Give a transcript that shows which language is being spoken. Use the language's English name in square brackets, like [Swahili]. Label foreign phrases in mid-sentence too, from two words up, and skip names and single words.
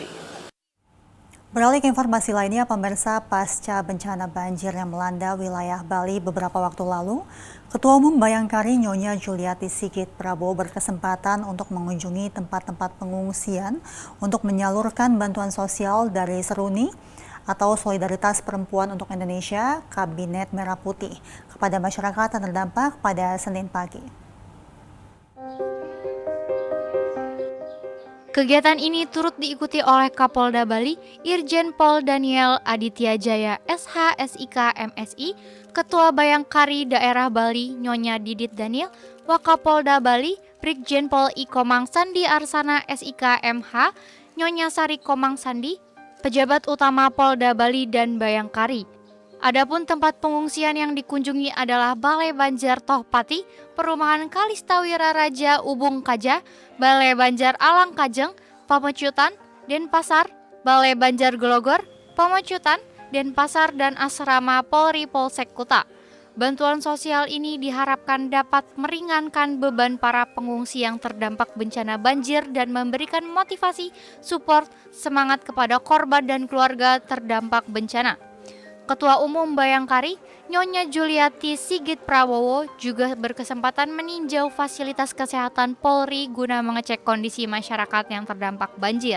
[Indonesian] Beralih ke informasi lainnya, pemirsa, pasca bencana banjir yang melanda wilayah Bali beberapa waktu lalu, Ketua Umum Bayangkari Nyonya Juliati Sigit Prabowo berkesempatan untuk mengunjungi tempat-tempat pengungsian untuk menyalurkan bantuan sosial dari Seruni atau Solidaritas Perempuan untuk Indonesia Kabinet Merah Putih kepada masyarakat yang terdampak pada Senin pagi. Kegiatan ini turut diikuti oleh Kapolda Bali, Irjen Pol Daniel Aditya Jaya SH SIK MSI, Ketua Bayangkari Daerah Bali Nyonya Didit Daniel, Wakapolda Bali, Brigjen Pol I Komang Sandi Arsana SIK MH, Nyonya Sari Komang Sandi, pejabat utama Polda Bali dan Bayangkari. Adapun tempat pengungsian yang dikunjungi adalah Balai Banjar Tohpati, Perumahan Kalistawira Raja Ubung Kaja, Balai Banjar Alang Kajeng, Pamecutan, Denpasar, Balai Banjar Glogor, Pamecutan, Denpasar, dan Asrama Polri Polsek Kuta. Bantuan sosial ini diharapkan dapat meringankan beban para pengungsi yang terdampak bencana banjir dan memberikan motivasi, support, semangat kepada korban dan keluarga terdampak bencana. Ketua Umum Bayangkari, Nyonya Juliati Sigit Prabowo juga berkesempatan meninjau fasilitas kesehatan Polri guna mengecek kondisi masyarakat yang terdampak banjir.